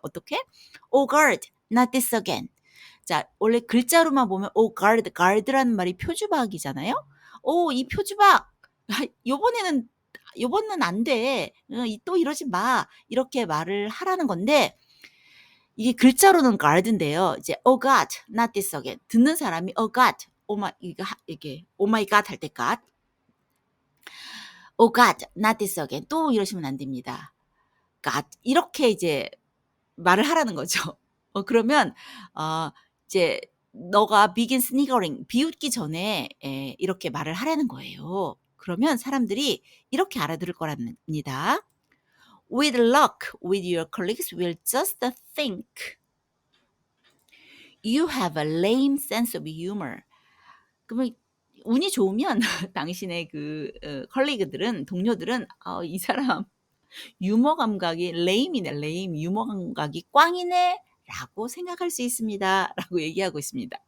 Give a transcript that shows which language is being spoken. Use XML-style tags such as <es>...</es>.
<ko>어떻게?</ko> <en>Oh God, not this again.</en> <ko>자, 원래 글자로만 보면</ko> <en>oh guard, guard</en> <ko>라는 말이 표주박이잖아요. 이 표주박 요번은 안 돼. 또 이러지 마. 이렇게 말을 하라는 건데 이게 글자로는 guard인데요. 이제</ko> <en>oh God, not this again.</en> <ko>듣는 사람이 oh God, 이게</ko> <en>oh my God</en> <ko>할 때 God, oh God, not this again. 또 이러시면 안 됩니다. God 이렇게 이제 말을 하라는 거죠. 그러면 이제 너가</ko> <en>begin sniggering</en> <ko>비웃기 전에 이렇게 말을 하라는 거예요. 그러면 사람들이 이렇게 알아들을 거랍니다.</ko> <en>With luck, with your colleagues will just think you have a lame sense of humor.</en> <ko>그러면 운이 좋으면 당신의 컬리그들은 동료들은 이 사람 유머 감각이 lame이네, lame. 유머 감각이 꽝이네. 라고 생각할 수 있습니다. 라고 얘기하고 있습니다.</ko>